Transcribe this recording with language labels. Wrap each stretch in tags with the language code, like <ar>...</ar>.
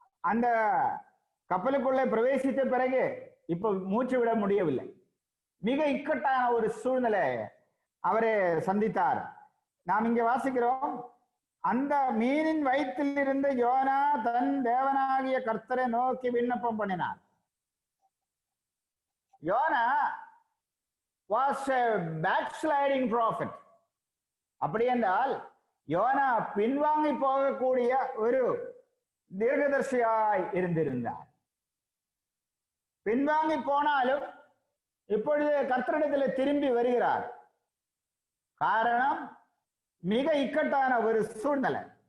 <ta>அந்த கப்பலுக்குள்ளே பிரவேசித்த பிறகு இப்ப மூச்சு விட முடியவில்லை. மிக இக்கட்டான ஒரு சூழ்நிலை அவரை சந்தித்தார். நாம் இங்க வாசிக்கிறோம், அந்த மீனின் வயிற்றில் இருந்து யோனா தன் தேவனாகிய கர்த்தரை நோக்கி விண்ணப்பம் பண்ணினார்.</ta> <en>யோனா was a backsliding prophet.</en> <ta>அப்படி என்றால் யோனா பின்வாங்கி போகக்கூடிய ஒரு தீர்க்கதரிசியாய் இருந்திருந்தார். பின்வாங்கி போனாலும் இப்பொழுது கர்த்தரிடத்தில் திரும்பி வருகிறார். காரணம், மிக இக்கட்டான ஒரு சூழ்நிலை.</ta>